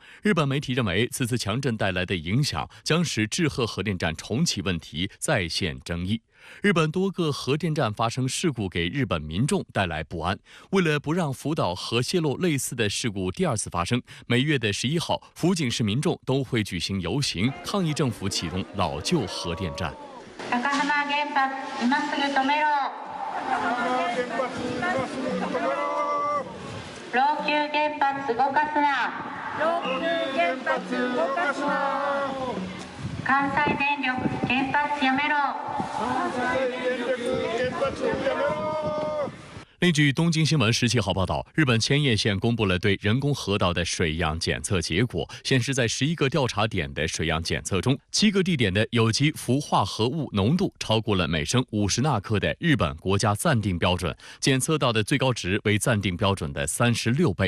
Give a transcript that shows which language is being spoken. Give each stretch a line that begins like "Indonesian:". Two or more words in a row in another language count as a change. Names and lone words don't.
Chinese: 日本媒体认为，此次强震带来的影响将使志贺核电站重启问题再现争议。日本多个核电站发生事故，给日本民众带来不安。为了不让福岛核泄漏类似的事故第2次发生，每月的11号，福井市民众都会举行遊行，抗議政府启动老旧核电站。
Japanese: 高浜原発今すぐ止めろ。老朽原発動かすな。老朽原発動かすな。関西電力原発やめろ。関西電力原発やめろ。
Chinese: 另据东京新闻17号报道，日本千叶县公布了对人工河道的水样检测结果，显示在11个调查点的水样检测中，7个地点的有机氟化合物浓度超过了每升50纳克的日本国家暂定标准，检测到的最高值为暂定标准的36倍。